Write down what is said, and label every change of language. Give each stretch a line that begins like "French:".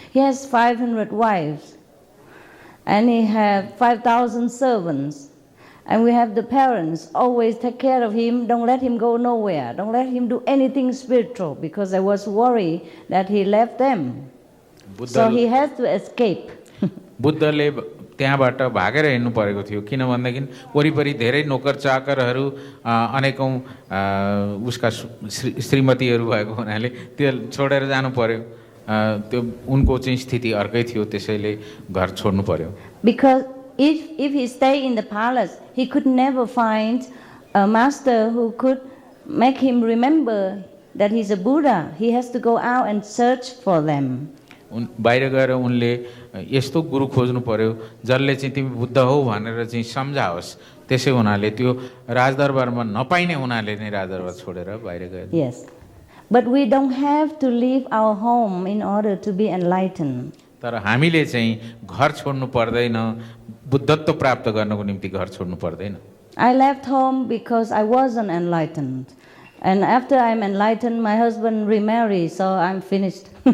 English: He has 500 wives, and he has 5,000 servants. And we have the parents always take care of him, don't let him go nowhere, don't let him do anything spiritual because I was worried that he left them. So he has to escape.
Nepali: बुद्धले त्यहाँबाट भागेर हिँड्नु परेको थियो किन भन्दाखेरि वरिपरि धेरै नोकर चाकरहरू अनेकौं उसका श्रीमतीहरू भएको हुनाले त्यो छोडेर जानु पर्यो त्यो उनको चाहिँ स्थिति अर्कै थियो त्यसैले घर छोड्नु पर्यो
English: Because if he stayed in the palace, he could never find a master who could make him remember that he's a Buddha. He has to go out and search for them.
Nepali: बाहिर गएर उनले यस्तो गुरु खोज्नु पर्यो जसले चाहिँ तिमी बुद्ध हौ भनेर चाहिँ सम्झाओस् त्यसै हुनाले त्यो राजदरबारमा नपाइने हुनाले नै राजदरबार छोडेर बाहिर गए
English: Yes. But we don't have to leave our home in order to be enlightened.
Nepali: तर हामीले चाहिँ घर छोड्नु पर्दैन बुद्धत्व प्राप्त गर्नको निम्ति घर छोड्नु पर्दैन
English: I left home because I wasn't enlightened. And after I'm enlightened, my husband remarried, so I'm finished.